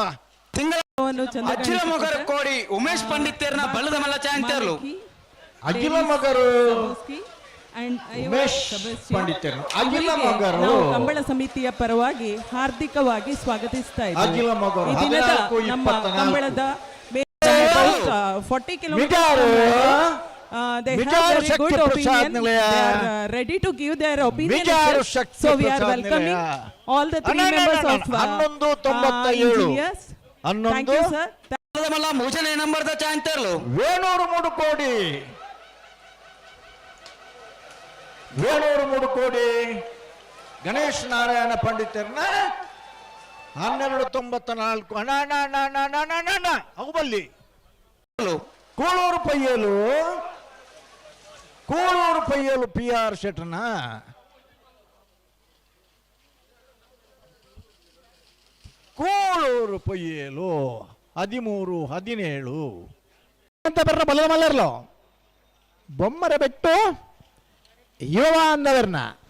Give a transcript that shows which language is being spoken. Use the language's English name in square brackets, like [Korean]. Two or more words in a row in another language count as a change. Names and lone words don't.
[Tulu] ತಿಂಗಳ ಅಜ್ಜಿಲ ಮೊಗರ ಕೋಡಿ ಉಮೇಶ್ ಪಂಡಿತೇರ್ನ ಬಲದ ಮಲ್ಲ ಚಾಂತರ್ಲು ಅಗಿಲ ಮಗರು ಉಮೇಶ್ ಪಂಡಿತರು ಅಗಿಲ ಮಗರು [Kannada] ಕಂಬಳ ಸಮಿತಿಯ ಪರವಾಗಿ ಹಾರ್ದಿಕವಾಗಿ ಸ್ವಾಗತಿಸ್ತಾ ಇದ್ದೀವಿ. [Tulu] ಅಗಿಲ ಮಗರು [Kannada] ಈ ದಿನದ ನಮ್ಮ 14, [English] ಕಂಬಳದ 40 ಕಿಲೋಮೀಟರ್ they have very good opinion. They are ready to give their opinion. So we are welcoming all the 3 members of engineers. Thank you sir. [Tulu] ಬಲದ ಮಲ್ಲ ಮೂಜನೇ ನಂಬರ್ದ ಚಾಂತರ್ಲು ವೇಣೂರು 3 ಕೋಡಿ ಗಣೇಶ್ ನಾರಾಯಣ ಪಂಡಿತರ್ನ 1294 ಅಗುಬಲ್ಲಿ ಕೂಳೂರು ಪಯ್ಯಲು PR ಶೆಟ್ನ ಕೂಳೂರು ಪಯ್ಯಲು 1317 ಅಂತ ಬರ್ರ ಬಲದ ಮಲ್ಲರ್ಲು ಬೊಮ್ಮರ ಬೆಟ್ಟು ಯುವ ಅಂದವರ್ನ